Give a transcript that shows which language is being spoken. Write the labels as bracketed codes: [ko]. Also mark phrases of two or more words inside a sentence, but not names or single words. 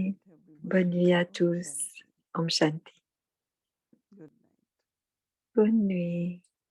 [en] night, everyone. [fr] Bonne nuit à [sa] Om [fr] tous. [sa] Shanti. Om Shanti. [en] Good night. [fr] Bonne nuit.